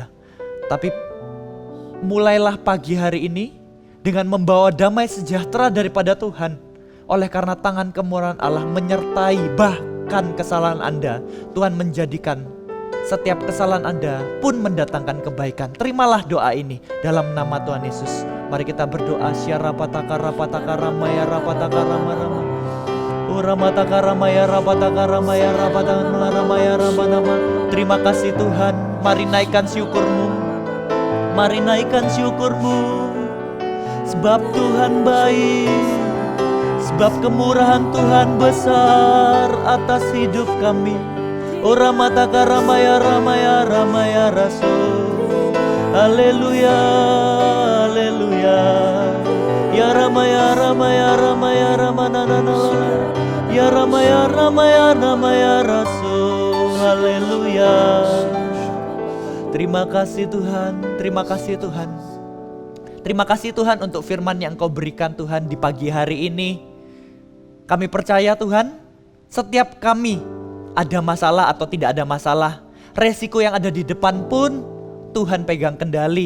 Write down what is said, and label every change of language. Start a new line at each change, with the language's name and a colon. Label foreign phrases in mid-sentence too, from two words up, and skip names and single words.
Indonesian: Tapi mulailah pagi hari ini dengan membawa damai sejahtera daripada Tuhan. Oleh karena tangan kemurahan Allah menyertai bahkan kesalahan Anda, Tuhan menjadikan setiap kesalahan Anda pun mendatangkan kebaikan. Terimalah doa ini dalam nama Tuhan Yesus. Mari kita berdoa. Syarapataka rapataka ramaya rapataka rama. Uramataka ramaya rapataka ramaya rapataka ramaya ramanama. Terima kasih Tuhan. Mari naikkan syukurmu. Mari naikkan syukurmu. Sebab Tuhan baik. Sebab kemurahan Tuhan besar atas hidup kami. Uramataka ramaya ramaya ramaya rasul. Haleluya, haleluya. Ya ramaya ramaya ramaya ramanana. Ya ramaya ramaya ramaya rasul. Haleluya. Terima kasih Tuhan, terima kasih Tuhan. Terima kasih Tuhan untuk firman yang Kau berikan Tuhan di pagi hari ini. Kami percaya Tuhan, setiap kami ada masalah atau tidak ada masalah, resiko yang ada di depan pun Tuhan pegang kendali.